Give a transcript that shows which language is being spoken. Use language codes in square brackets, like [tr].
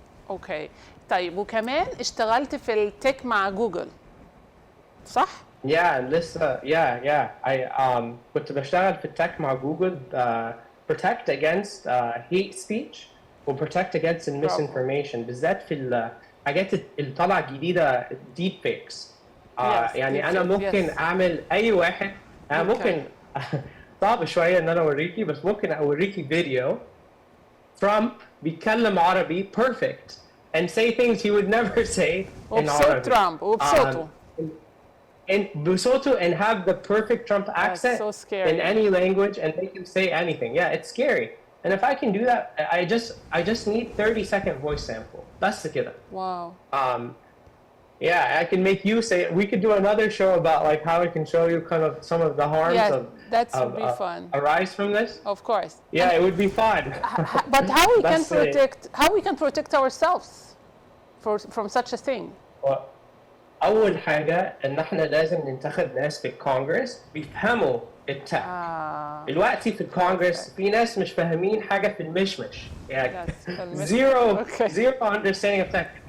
[en] Okay. [ar] طيب وكمان اشتغلت في التك مع جوجل صح؟ لسه I كنت بشتغل في التك مع جوجل [en] protect against hate speech [ar] و [en] protect against misinformation [ar] بالذات في الحاجات اللي طالعة جديدة [en] deep fakes. [ar] يعني أنا ممكن أعمل أي واحد أنا ممكن صعب شوية إن أنا أوريكي بس ممكن أوريكي فيديو ترامب بيتكلم عربي [en] perfect and say things he would never say in Arabic. Trump, and have the perfect Trump accent in any language and they can say anything. Yeah, it's scary. And if I can do that, I just need 30-second voice sample. That's the kid. Wow. Yeah, I can make you say it. We could do another show about like how I can show you kind of some of the harms that would be fun. Arise from this. Of course. Yeah, it would be fun. But how we can protect ourselves from such a thing? Well, [ar] أول حاجة إن إحنا لازم ننتخب ناس في الكونجرس بيفهموا التك. دلوقتي في الكونجرس في ناس مش فاهمين حاجة في المشمش. يعني [en] zero understanding of tech.